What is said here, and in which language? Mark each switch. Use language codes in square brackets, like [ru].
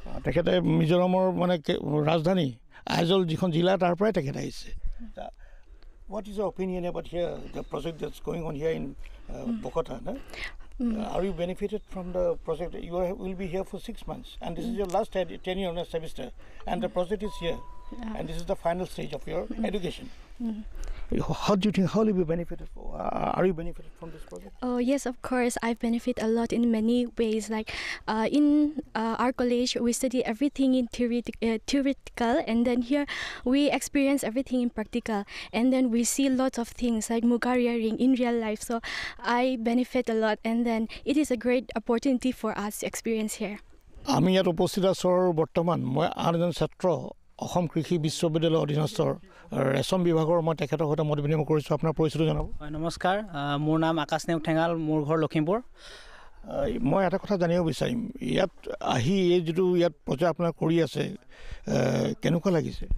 [as] তেখেতে মিজোৰামৰ মানে ৰাজধানী আইজল যিখন জিলা তাৰ পৰাই তেখেত আহিছে. [en] What is your opinion about here, the project that's going on here in Bogota? Are you benefited from the project? You will be here for 6 months, and this is your last tenure on a semester, and the project is here, and this is the final stage of your education. How do you think? How will you be benefited? Are you benefited from this project? Oh yes, of course. I've benefited a lot in many ways. Like in our college, we study everything in theoretical, and then here we experience everything in practical, and then we see lots of things like muga rearing in real life. So I benefit a lot, and then it is a great opportunity for us to experience here. [as] আমি ইয়াত উপস্থিত আছোঁ বৰ্তমান মই আন এজন ছাত্ৰ অসম কৃষি বিশ্ববিদ্যালয়ৰ অধীনস্থ ৰেচম বিভাগৰ মই তেখেতৰ সৈতে মত বিনিময় কৰিছোঁ. আপোনাৰ পৰিচয়টো জনাব. নমস্কাৰ, মোৰ নাম আকাশ নেওগ ঠেঙাল, মোৰ ঘৰ লখিমপুৰ. মই এটা কথা জানিব বিচাৰিম, ইয়াত আহি এই যিটো ইয়াত প্ৰজেক্ট আপোনাৰ কৰি আছে কেনেকুৱা লাগিছে?